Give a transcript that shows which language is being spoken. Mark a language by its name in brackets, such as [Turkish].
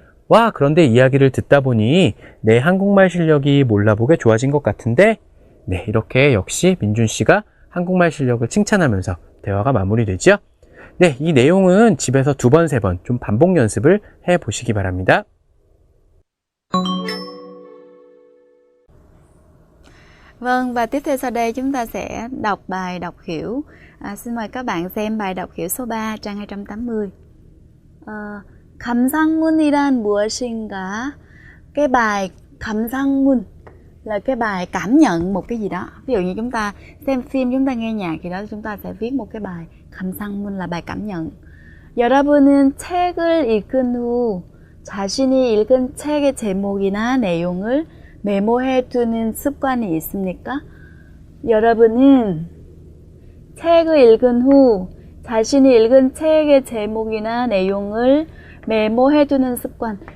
[Korean] 와, 그런데 이야기를 듣다 보니 내 한국말 실력이 몰라보게 좋아진 것 같은데? 네, 이렇게 역시 민준 씨가 한국말 실력을 칭찬하면서 대화가 마무리되죠? 네, 이 내용은 집에서 2번, 3번 좀 반복 연습을 해 보시기 바랍니다. [Vietnamese] Vâng, và tiếp theo sau đây chúng ta sẽ đọc bài đọc hiểu. Xin mời các bạn xem bài đọc hiểu số 3, trang 280. [Korean] 감상문이란 무엇인가? [Vietnamese] Cái bài 감상문 là cái bài cảm nhận một cái gì đó. Ví dụ như chúng ta xem phim, chúng ta nghe nhạc gì đó, chúng ta sẽ viết một cái bài 감상문 là bài cảm nhận. [Korean] 여러분은 책을 읽은 후 자신이 읽은 책의 제목이나 내용을 메모해 두는 습관이 있습니까? 여러분은 책을 읽은 후 자신이 읽은 책의 제목이나 내용을 메모해 두는 습관.